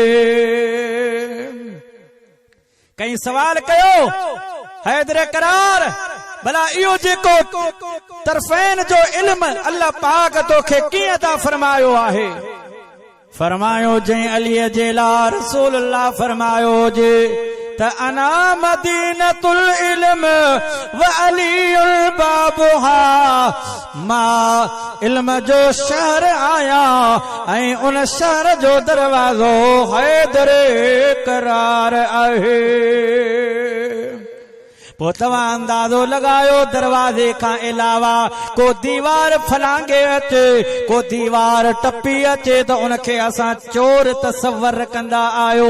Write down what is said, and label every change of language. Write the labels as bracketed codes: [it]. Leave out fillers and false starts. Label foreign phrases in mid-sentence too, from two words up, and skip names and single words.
[sd] कई सवाल कयो, हैदर करार, भला इहो जेको तरफ़ैन जो इल्म अल्लाह पाक तोखे कीअं था फरमायो आहे? फरमायो जंहिं अलीअ जे लाइ रसूलुल्लाह फरमायो जे त [ar] أنا مدينة العلم و علي بابها, [sd] मां इल्म जो शहर आहियां ऐं उन शहर जो दरवाज़ो हैदर करार आहे। पो तव्हां अंदाज़ो लगायो दरवाजे खां अलावा को दीवार फलांगे अचे, को दीवार टपी अचे त उनखे असां चोर तसव्वुर कंदा आयो।